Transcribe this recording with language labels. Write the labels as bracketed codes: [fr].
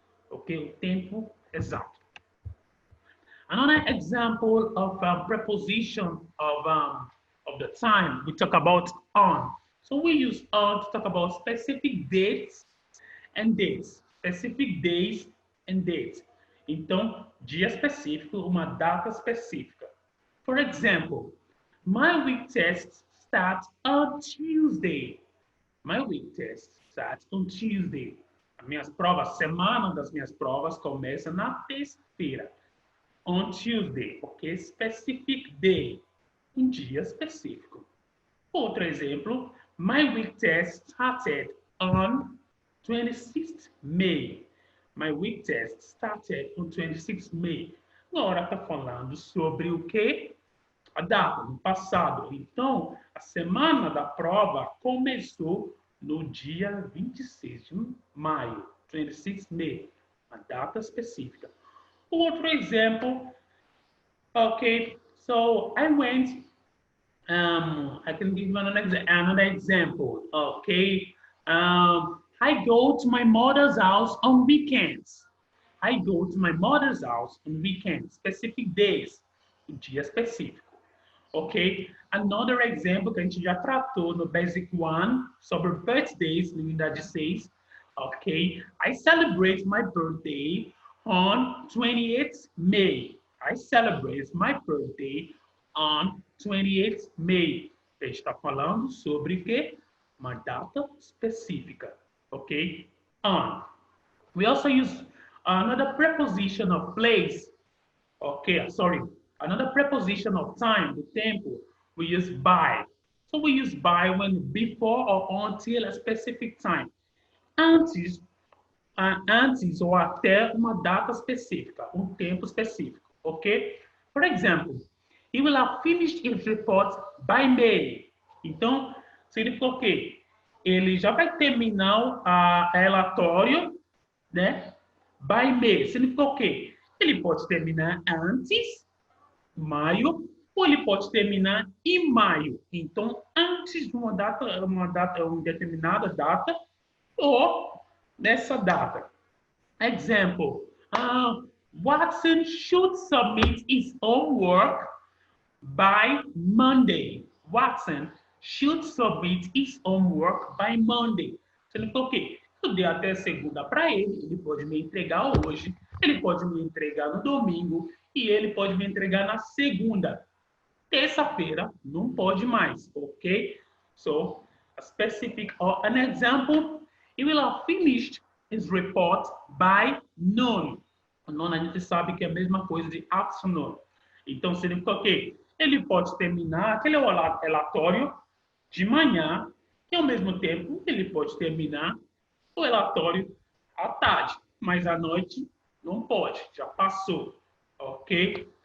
[en] Okay, [pt] tempo exato. [en] Another example of preposition of the time, we talk about on. So we use on to talk about specific dates and dates. Specific days and dates. [pt] Então, dia específico, uma data específica. [en] For example, my week test starts on Tuesday. My week test starts on Tuesday. [pt] As minhas provas, a semana das minhas provas começa na terça-feira. [en] On Tuesday, ok? Specific day, [pt] dia específico. Outro exemplo, [en] my week test started on 26th May. My week test started on 26th May. [pt] Agora está falando sobre o quê? A data, no passado. Então, a semana da prova começou no dia 26 de maio, 26 May, a data específica. Outro exemplo, okay, so I went, I can give you another example, okay. [en] I go to my mother's house on weekends. I go to my mother's house on weekends, specific days, [pt] dia específico, [en] ok. Another example [pt] que a gente já tratou no Basic 1 sobre birthdays, na unidade 6, ok. [en] I celebrate my birthday on 28th May. I celebrate my birthday on 28th May. [pt] A gente está falando sobre o quê? Uma data específica, ok? On. [en] We also use another preposition of place. Okay, sorry. Another preposition of time, the tempo. We use by. So we use by when before or until a specific time. Antes [pt] antes ou até uma data específica, um tempo específico, ok? [en] For example, he will have finished his report by May. [pt] Então, significa o quê? Ele já vai terminar o relatório, né? [en] By May. [pt] Significa o quê? Ele pode terminar antes, maio, ou ele pode terminar em maio. Então, antes de uma determinada data, ou nessa data. [en] Example, Watson should submit his homework by Monday. Watson should submit his homework by Monday. [pt] Significa o quê? Eu dei até segunda para ele pode me entregar hoje, ele pode me entregar no domingo e ele pode me entregar na segunda. Terça-feira não pode mais, ok? [en] So, a specific or an example, he will have finished his report by noon. [pt] Noon a gente sabe que é a mesma coisa de afternoon. Então, significa o quê? Ele pode terminar aquele relatório de manhã e, ao mesmo tempo, ele pode terminar o relatório à tarde, mas à noite não pode, já passou, ok?